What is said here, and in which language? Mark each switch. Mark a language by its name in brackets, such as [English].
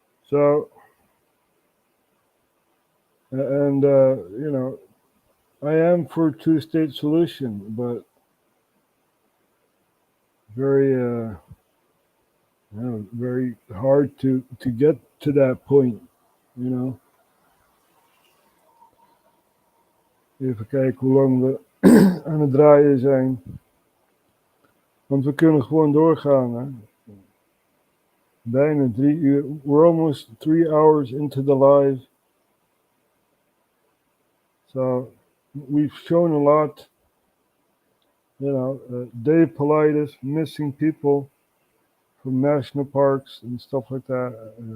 [English] So, and you know, I am for a two-state solution, but very very hard to get to that point, you know. [Dutch] Even kijken hoe lang we aan het draaien zijn. Want we kunnen gewoon doorgaan, hè. Bijna 3 uur. [English] We're almost 3 hours into the live. So we've shown a lot. You know, Dave Politis, missing people from national parks and stuff like that.